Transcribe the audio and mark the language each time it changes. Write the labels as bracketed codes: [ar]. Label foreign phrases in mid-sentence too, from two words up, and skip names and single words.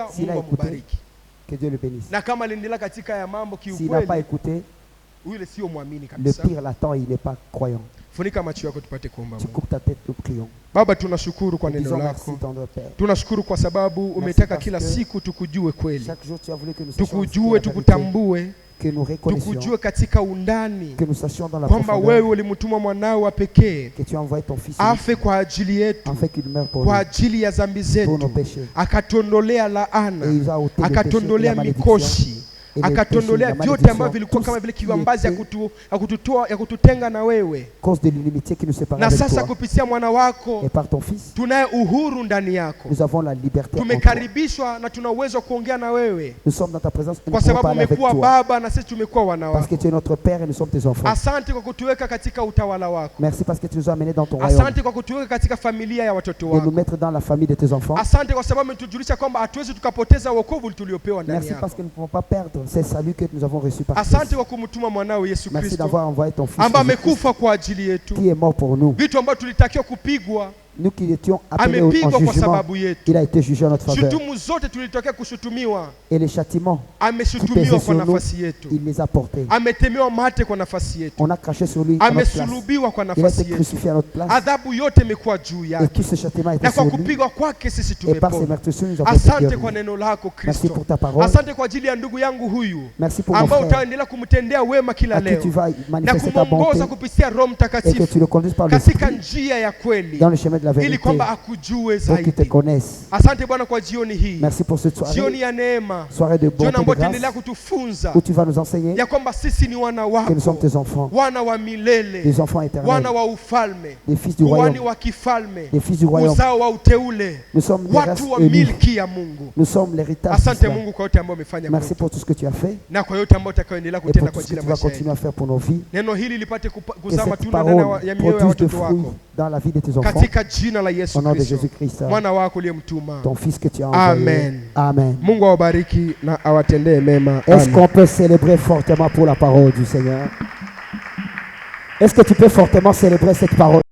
[fr] S'il a [sw] Mungu [fr] écouté, [sw] ambariki. [fr] que Dieu le bénisse. [sw] Na kama aliendelea katika ya mambo [fr] S'il n'a pas [sw] kiukweli, [fr] écouté, [sw] yule sio muamini [fr] le [sw] kabisa. [fr] pire l'attend et il n'est pas croyant. [sw] Funika macho yako tupate kuomba [fr] Tu [sw] Mungu. [fr] coupes ta tête, nous prions. [sw] Baba, tunashukuru kwa [fr] Nous [sw] neno [fr] disons merci, [sw] lako. [fr] tendre Père. [sw] Tunashukuru kwa sababu umetaka [fr] parce [sw] kila [fr] que [sw] siku tukujue kweli. [fr] Chaque jour, tu as voulu que nous sachions [sw] Tukujue, [fr] la vérité, [sw] tukutambue, [fr] que nous reconnaissions, [sw] tukujue katika undani [fr] que nous sachions dans la [sw] kwamba wewe [fr] profondeur [sw] ulimtuma mwanao wa pekee [fr] que tu as envoyé ton Fils [sw] afe kwa ajili yetu, [fr] afin qu'il meure pour [sw] kwa [fr] nous, [sw] ajili ya dhambi [fr] pour nos [sw] zetu, [fr] péchés. [sw] akatondolea [fr] Et [sw] laana, [fr] il a ôté le péché et [sw] akatondolea [fr] la malédiction. [sw] mikoshi, [fr] Et les [sw] akatondolea [fr] péchés, la [sw] vyote [fr] malédiction, [sw] ambavyo vilikuwa [fr] tout [sw] kama [fr] ce [sw] vile [fr] qui [sw] kiwambazi ya [fr] était [sw] ya kututenga na wewe. [fr] cause de l'inimitié qui nous sépare [sw] Na [fr] avec [sw] sasa [fr] toi. [sw] kupitia mwana wako [fr] Et par ton Fils, [sw] tunaye uhuru ndani yako, [fr] nous avons la liberté en toi. [sw] tumekaribishwa na tuna uwezo wa kuongea na wewe [fr] Nous sommes dans ta présence et nous [sw] kwa [fr] pouvons [sw] sababu [fr] parler avec [sw] umekuwa [fr] toi. [sw] baba na sisi tumekuwa wana [fr] Parce que [sw] wako. [fr] tu es notre Père et nous sommes tes enfants. [sw] Asante kwa kutuweka katika utawala wako. [fr] Merci parce que tu nous as amenés dans ton royaume [sw] Asante kwa kutuweka katika familia ya watoto [fr] et nous [sw] wako. [fr] mettre dans la famille de tes enfants. [sw] Asante kwa sababu umetujulisha kwamba hatuwezi tukapoteza wokovu tuliopewa ndani [fr] Merci parce [sw] yako. [fr] que nous ne pouvons pas perdre ces saluts que nous avons reçus par [sw] Asante [fr] Christ. [sw] kwa kumtuma mwanao Yesu [fr] Merci [sw] Kristo [fr] d'avoir envoyé ton Fils [sw] ambaye [fr] Jésus-Christ, [sw] amekufa kwa ajili yetu. [fr] qui est mort pour nous. [sw] Vitu ambavyo tulitakiwa kupigwa [fr] Nous qui étions appelés en [sw] amepigwa kwa [fr] jugement, [sw] sababu yetu. [fr] il a été jugé en notre faveur. [sw] Shutumu zote tulitokea kushutumiwa, [fr] Et les châtiments qui [sw] ameshutumiwa [fr] pesaient [sw] kwa [fr] sur nous, [sw] nafasi yetu. [fr] il les a portés. [sw] Ametemewa mate kwa nafasi yetu. [fr] On a craché sur lui à notre place. [sw] Amesulubiwa kwa [fr] Il a été [sw] nafasi yetu. [fr] crucifié à notre place. [sw] Adhabu yote imekuwa juu [fr] Et [sw] yake, [fr] tout ce châtiment a été [sw] na kwa [fr] sur lui. [sw] kupigwa kwake sisi [fr] Et par ses [sw] tumepona. [fr] meurtrissures, nous avons été [sw] Asante [fr] guéris. [sw] kwa neno lako [fr] Merci [sw] Kristo. [fr] pour ta parole. [sw] Asante kwa ajili ya ndugu yangu huyu [fr] Merci pour mon [sw] ambao [fr] frère [sw] utaendelea kumtendea wema kila [fr] à qui [sw] leo [fr] tu vas [sw] na [fr] manifester ta bonté [sw] kumwongoza kupitia Roho [fr] et que tu [sw] Mtakatifu [fr] le conduises par [sw] katika [fr] l'esprit [sw] njia ya kweli [fr] dans le chemin de la [sw] ili [fr] vérité [sw] kwamba akujue [fr] pour qu'il te [sw] zaidi. [fr] connaisse. [sw] Asante Bwana kwa jioni hii, [fr] Merci pour cette [sw] jioni [fr] soirée, [sw] ya neema, [fr] soirée de [sw] jioni [fr] bonté, de [sw] ambayo utaendelea [fr] grâce, [sw] kutufunza [fr] où tu vas nous enseigner [sw] ya kwamba sisi ni wana [fr] que nous sommes [sw] wako, [fr] tes enfants, [sw] wana wa milele, [fr] des enfants éternels, [sw] wana wa ufalme, [fr] des fils du [sw] kuhani [fr] royaume, [sw] wa kifalme, [fr] des fils du royaume. [sw] uzao wa uteule, [fr] Nous sommes des races [sw] watu wa [fr] élus. [sw] milki ya Mungu. [fr] Nous sommes l'héritage [sw] Asante [fr] d'Israël. [sw] Mungu kwa yote ambayo umefanya [fr] Merci [sw] kwetu [fr] pour tout ce que tu as fait [sw] na kwa yote ambayo utakayoendelea [fr] et [sw] kutenda [fr] pour [sw] kwa [fr] tout ce [sw] ajili [fr] que [sw] ya [fr] tu vas [sw] maisha [fr] continuer [sw] yetu. [fr] à faire pour nos vies. [sw] Neno hili lipate [fr] Que [sw] kuzaa [fr] cette [sw] matunda ndani [fr] parole [sw] ya mioyo ya [fr] produise des [sw] watoto [fr] fruits [sw] wako [fr] dans la vie de tes enfants. [sw] katika jina la Yesu [fr] Au nom de [sw] Kristo, [fr] Jésus-Christ, [sw] mwana wako uliyemtuma. [fr] ton Fils que tu as envoyé. [sw] Amen. [fr] Amen. [sw] Mungu awabariki na awatendee mema. [fr] Est-ce [sw] Amen. [fr] qu'on peut célébrer fortement pour la parole du Seigneur? Est-ce que tu peux fortement célébrer cette parole?